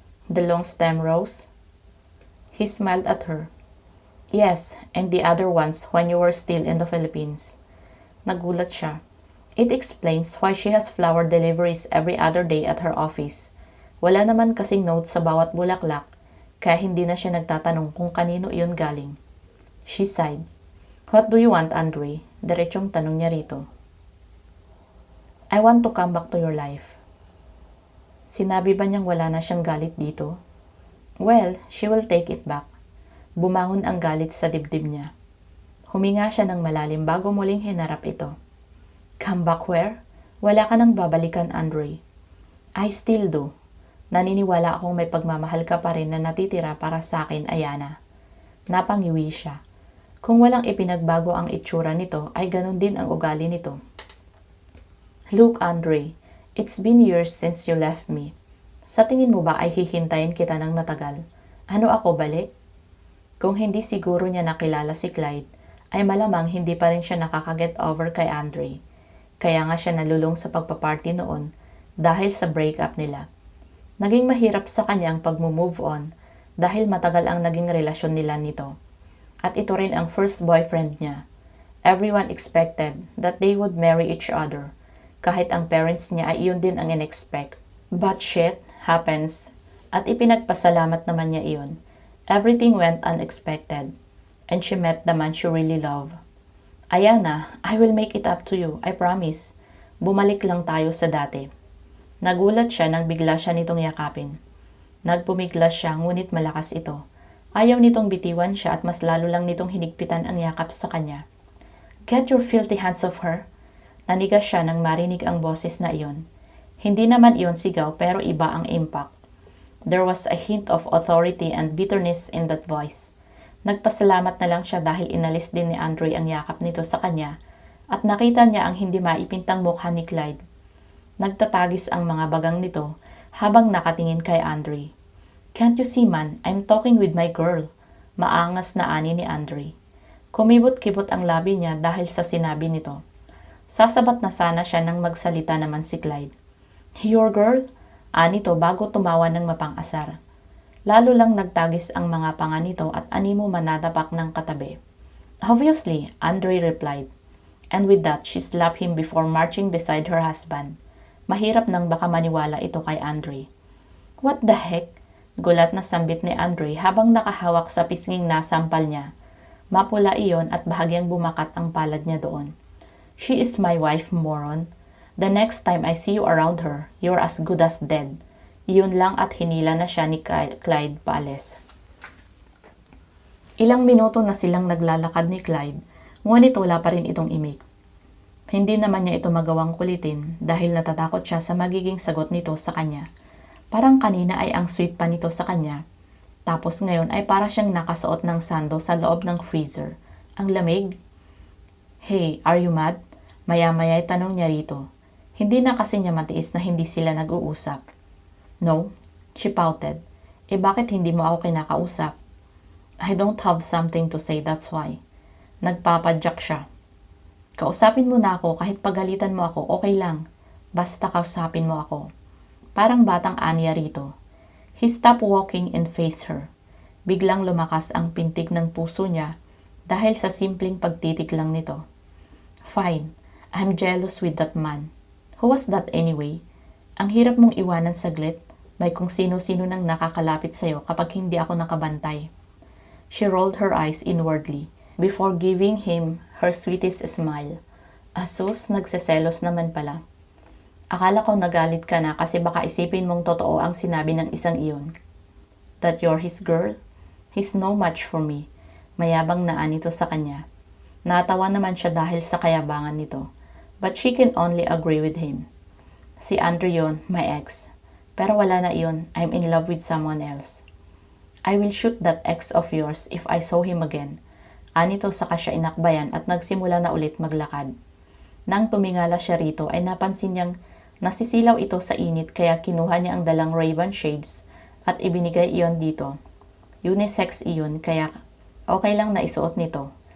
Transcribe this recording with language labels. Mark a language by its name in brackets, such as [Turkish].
[English] The long stem rose?" He smiled at her. "Yes, and the other ones when you were still in the Philippines." [Filipino] Nagulat siya. [English] It explains why she has flower deliveries every other day at her office. [Filipino] Wala naman kasing notes sa bawat bulaklak, kaya hindi na siya nagtatanong kung kanino iyon galing. [English] She sighed. "What do you want, Andre?" Diretsong tanong niya rito. "I want to come back to your life." [Filipino] Sinabi ba niyang wala na siyang galit dito? [English] Well, she will take it back. [Filipino] Bumangon ang galit sa dibdib niya. Huminga siya ng malalim bago muling hinarap ito. [English] "Come back where? [Filipino] Wala ka nang babalikan, [English] Andre." "I still do. [Filipino] Naniniwala akong may pagmamahal ka pa rin na natitira para sa akin, Ayana." Napangiwi siya. Kung walang ipinagbago ang itsura nito, ay ganun din ang ugali nito. [English] "Look, Andre, it's been years since you left me. [Filipino] Sa tingin mo ba ay hihintayin kita ng matagal? Ano ako, balik?" Kung hindi siguro niya nakilala si Clyde, ay malamang hindi pa rin siya nakakaget over kay Andre. Kaya nga siya nalulong sa pagpaparty noon dahil sa breakup nila. Naging mahirap sa kanya ang pag-move on dahil matagal ang naging relasyon nila nito. At ito rin ang first boyfriend niya. [English] Everyone expected that they would marry each other. [Filipino] Kahit ang parents niya ay iyon din ang in-expect. [English] But shit happens. [Filipino] At ipinagpasalamat naman niya iyon. [English] Everything went unexpected. And she met the man she really loved. "Ayana, I will make it up to you. I promise. [Filipino] Bumalik lang tayo sa dati." Nagulat siya nang bigla siya nitong yakapin. Nagpumiglas siya ngunit malakas ito. Ayaw nitong bitiwan siya at mas lalo lang nitong hinigpitan ang yakap sa kanya. [English] "Get your filthy hands off her." [Filipino] Nanigas siya nang marinig ang boses na iyon. Hindi naman iyon sigaw pero iba ang impact. [English] There was a hint of authority and bitterness in that voice. [Filipino] Nagpasalamat na lang siya dahil inalis din ni Andre ang yakap nito sa kanya at nakita niya ang hindi maipintang mukha ni Clyde. Nagtatagis ang mga bagang nito habang nakatingin kay Andre. [English] "Can't you see, man? I'm talking with my girl." [Filipino] Maangas na ani ni [English] Andre. [Filipino] Kumibot-kibot ang labi niya dahil sa sinabi nito. Sasabat na sana siya nang magsalita naman si Clyde. [English] "Your girl?" [Filipino] Anito bago tumawa ng mapang-asar. Lalo lang nagtagis ang mga panga nito at animo manatapak ng katabi. [English] "Obviously," [Filipino] Andre replied. [English] And with that, she slapped him before marching beside her husband. [Filipino] Mahirap nang baka maniwala ito kay Andre. [English] What the heck? [Filipino] Gulat na sambit ni Andre habang nakahawak sa pisnging nasampal niya. Mapula iyon at bahagyang bumakat ang palad niya doon. [English] She is my wife, moron. The next time I see you around her, you're as good as dead. [Filipino] Iyon lang at hinila na siya ni Clyde paalis. Ilang minuto na silang naglalakad ni Clyde, ngunit wala pa rin itong imik. Hindi naman niya ito magawang kulitin dahil natatakot siya sa magiging sagot nito sa kanya. Parang kanina ay ang sweet pa nito sa kanya. Tapos ngayon ay para siyang nakasuot ng sando sa loob ng freezer. Ang lamig. [English] Hey, are you mad? [Filipino] Maya-maya ay tanong niya rito. Hindi na kasi niya matiis na hindi sila nag-uusap. [English] No, she pouted. [Filipino] Eh bakit hindi mo ako kinakausap? [English] I don't have something to say, that's why. [Filipino] Nagpapadyak siya. Kausapin mo na ako kahit pagalitan mo ako, okay lang. Basta kausapin mo ako. Parang batang Anya rito. [English] He stopped walking and faced her. [Filipino] Biglang lumakas ang pintig ng puso niya dahil sa simpleng pagtitik lang nito. [English] Fine, I'm jealous with that man. Who was that anyway? [Filipino] Ang hirap mong iwanan saglit, may kung sino-sino nang nakakalapit sa'yo kapag hindi ako nakabantay. [English] She rolled her eyes inwardly before giving him her sweetest smile. [Filipino] Asus, nagseselos naman pala. Akala ko nagalit ka na kasi baka isipin mong totoo ang sinabi ng isang iyon. [English] That you're his girl? He's no match for me. [Filipino] Mayabang na anito sa kanya. Natawa naman siya dahil sa kayabangan nito. [English] But she can only agree with him. [Filipino] Si Andre yon, [English] my ex. [Filipino] Pero wala na iyon, [English] I'm in love with someone else. I will shoot that ex of yours if I saw him again. [Filipino] Anito saka siya inakbayan at nagsimula na ulit maglakad. Nang tumingala siya rito ay napansin niyang nasisilaw ito sa init kaya kinuha niya ang dalang Ray-Ban shades at ibinigay iyon dito. Unisex iyon kaya okay lang na isuot nito.